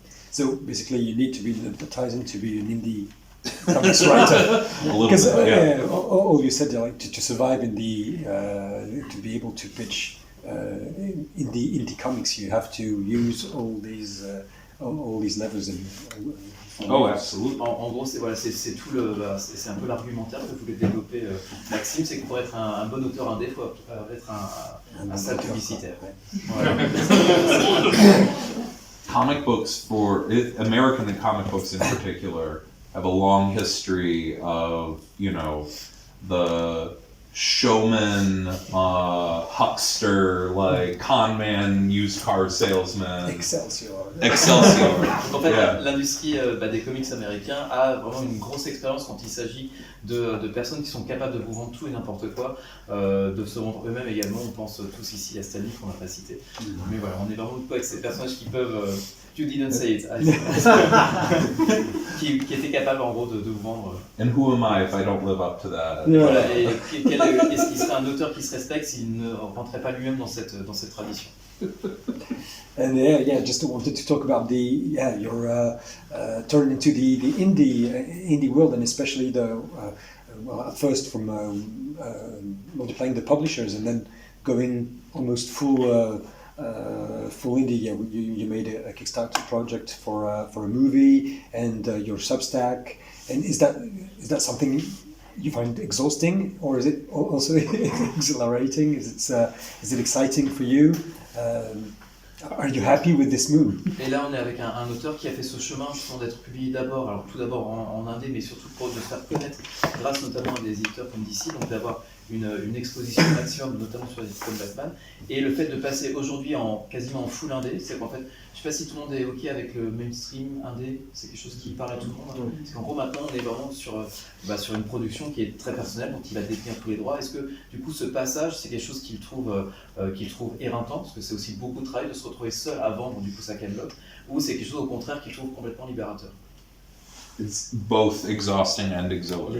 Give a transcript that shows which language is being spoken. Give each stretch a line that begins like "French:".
English: So basically, you need to be an advertising to be an indie comics writer. Because all you said, like to survive in the to be able to pitch in the indie comics, you have to use all these levers. Oh, absolutely.
French: En gros, c'est tout c'est un peu l'argumentaire que voulait développer Maxime, c'est que pour être un bon auteur indé, il faut être un sale publicitaire. Voilà.
English: Comic books, American comic books in particular, have a long history of, the showman, huckster, like con man, used car salesman. Excelsior.
French: En fait, l'industrie des comics américains a vraiment une grosse expérience quand il s'agit de personnes qui sont capables de vous vendre tout et n'importe quoi, de se vendre eux-mêmes également. On pense tous ici à Stanley qu'on n'a pas cité. Mais voilà, on est vraiment pas avec ces personnages qui peuvent...
English: You didn't say it.
French: qui était capable en gros de vous vendre.
English: And who am I if I don't live up to that?
French: Voilà, et est-ce qu'il serait un auteur qui se respecte s'il ne rentrait pas lui-même dans cette tradition?
English: And just wanted to talk about your turn into the indie world, and especially at first from multiplying the publishers and then going almost full indie. You made a Kickstarter project for a movie and your Substack. And is that something you find exhausting, or is it also exhilarating? Is it exciting for you? Are you happy with this move?
French: Et là, on est avec un auteur qui a fait ce chemin justement d'être publié tout d'abord en indé, mais surtout pour de se faire connaître grâce notamment à des éditeurs comme DC, donc d'avoir une exposition maximum, notamment sur des titres comme Batman. Et le fait de passer aujourd'hui quasiment en full indé, c'est qu'en fait, je sais pas si tout le monde est OK avec le mainstream indé, c'est quelque chose qui parle à tout le monde. Parce qu'en gros, maintenant, on est vraiment sur une production qui est très personnelle, donc il va détenir tous les droits. Est-ce que, du coup, ce passage, c'est quelque chose qu'il trouve éreintant, parce que c'est aussi beaucoup de travail de se retrouver seul à vendre, du coup, sa catalogue, ou c'est quelque chose, au contraire, qu'il trouve complètement libérateur?
English: It's both exhausting and exhilarating.